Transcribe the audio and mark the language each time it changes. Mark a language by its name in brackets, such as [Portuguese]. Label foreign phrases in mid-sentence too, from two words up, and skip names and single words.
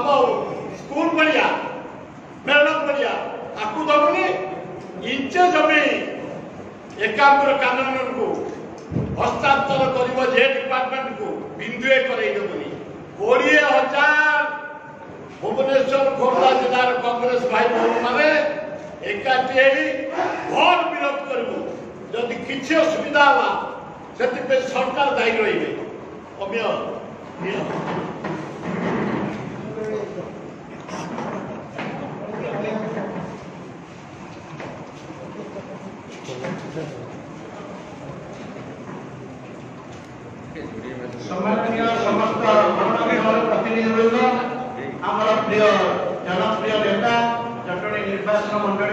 [Odia] ସ୍କୁଲ ପଡ଼ିଆ ମେଳନ ପଡ଼ିଆ ତାକୁ ଦେବୁନି ଇଞ୍ଚେ ଜମି ଏକାମ୍ର କାନୁନକୁ ହସ୍ତାନ୍ତର କରିବ ଯେ ଡିପାର୍ଟମେଣ୍ଟକୁ ବିନ୍ଦୁଏ କରେଇ ଦେବୁନି 20,000 ଭୁବନେଶ୍ୱର ଖୋର୍ଦ୍ଧା ଜିଲ୍ଲାର କଂଗ୍ରେସ ଭାଇ ଭଉଣୀମାନେ ଏକାଠି ହେଇ ଭୋଟ ବିରୋଧ କରିବୁ ଯଦି କିଛି ଅସୁବିଧା ହେଲା ସେଥିପାଇଁ ସରକାର ଦାୟୀ ରହିବେ ଅମୀୟ ସମ୍ମାନନୀୟ ସମସ୍ତ ପ୍ରତିନିଧିବୃନ୍ଦ ଆମର ପ୍ରିୟ ଜନପ୍ରିୟ ନେତା ଜଟଣୀ ନିର୍ବାଚନ ମଣ୍ଡଳୀ